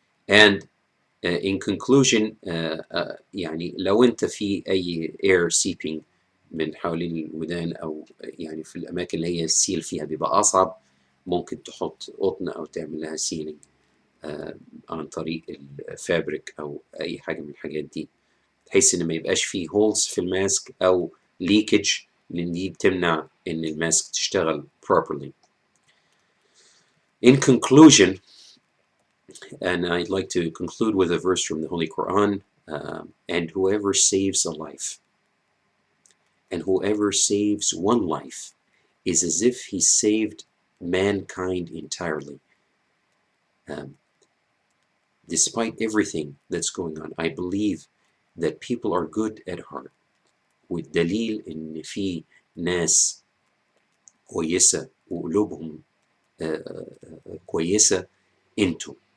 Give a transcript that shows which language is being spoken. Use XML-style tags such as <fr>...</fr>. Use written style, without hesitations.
<en>and in conclusion</en> <ar>يعني لو انت في اي</ar> <en>air seeping</en> <ar>من حوالين الودان او يعني في الاماكن اللي هي السيل فيها بيبقى اصعب، ممكن تحط قطن او تعمل لها سيلينج عن طريق الفابريك او اي حاجه من الحاجات دي، بحيث ان ما يبقاش فيه هولز في الماسك او ليكج، لان دي بتمنع ان الماسك تشتغل properly.</ar> <en>In conclusion, and I'd like to conclude with a verse from the Holy Quran, and whoever saves a life, and whoever saves one life is as if he saved mankind entirely. Despite everything that's going on, I believe that people are good at heart.</en> <ar>والدليل إن في ناس كويسة وقلوبهم كويسة انتوا.</ar>